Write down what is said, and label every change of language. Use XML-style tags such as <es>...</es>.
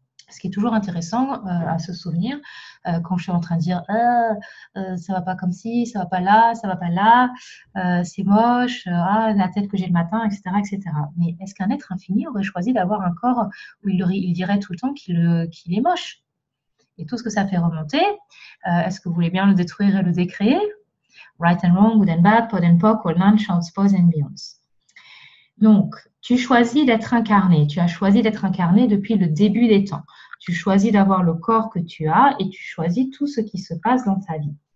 <fr>Ce qui est toujours intéressant à se souvenir quand je suis en train de dire ça va pas comme ci, ça va pas là, ça va pas là, c'est moche, la tête que j'ai le matin, etc., etc. Mais est-ce qu'un être infini aurait choisi d'avoir un corps où il dirait tout le temps qu'il est moche? Et tout ce que ça fait remonter, est-ce que vous voulez bien le détruire et le décréer?</fr> <en>Right and wrong, good and bad, pod and poc, old land, shouts, pose and beyonds.</en> <fr>Donc, tu choisis d'être incarné. Tu as choisi d'être incarné depuis le début des temps. Tu choisis d'avoir le corps que tu as et tu choisis tout ce qui se passe dans ta vie.</fr>